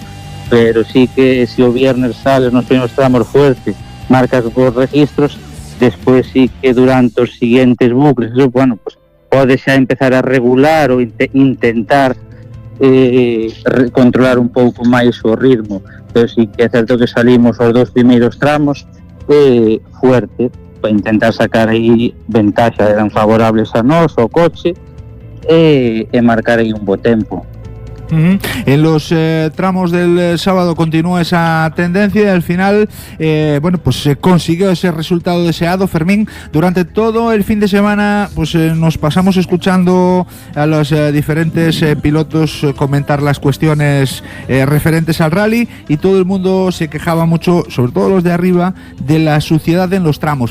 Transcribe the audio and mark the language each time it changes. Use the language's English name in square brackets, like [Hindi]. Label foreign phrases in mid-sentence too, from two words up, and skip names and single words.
[Galician] Pero sí que se o viernes sales nos primeiros tramos fuertes, marcas os registros, despois sí que durante os siguientes bucles, eso, bueno, pues podes xa empezar a regular ou intentar controlar un pouco máis o ritmo, pero sí que é certo que salimos os 2 primeiros tramos fuerte, para intentar sacar aí ventaxa, eran favorables a nós, o coche, e marcar aí un bo tempo. [Spanish] En los tramos del sábado continúa esa tendencia y al final bueno, pues se consiguió ese resultado deseado. Fermín, durante todo el fin de semana pues nos pasamos escuchando a los diferentes pilotos comentar las cuestiones referentes al rally, y todo el mundo se quejaba mucho, sobre todo los de arriba, de la suciedad en los tramos.